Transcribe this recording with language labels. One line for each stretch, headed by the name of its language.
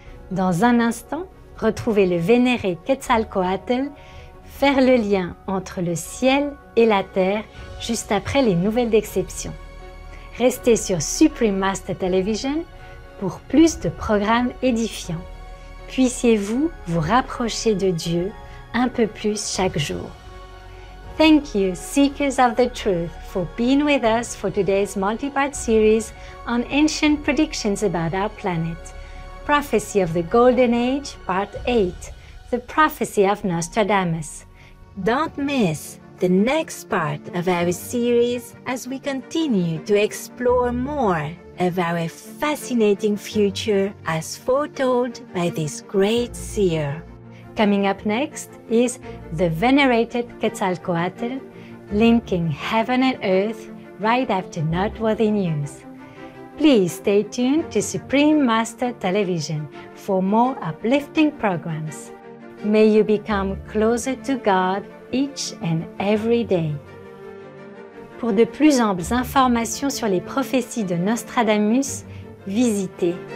French: Dans un instant, retrouvez le vénéré Quetzalcoatl faire le lien entre le ciel et la terre juste après les nouvelles d'exception. Restez sur Supreme Master Television pour plus de programmes édifiants. Puissiez-vous vous rapprocher de Dieu un peu plus chaque jour.
English: Thank you, Seekers of the Truth, for being with us for today's multi-part series on ancient predictions about our planet. Prophecy of the Golden Age, Part 8, The Prophecy of Nostradamus. Don't miss the next part of our series as we continue to explore more of our fascinating future as foretold by this great seer. Coming up next is the venerated Quetzalcoatl, linking heaven and earth right after noteworthy news. Please stay tuned to Supreme Master Television for more uplifting programs. May you become closer to God each and every day.
French: Pour de plus amples informations sur les prophéties de Nostradamus, visitez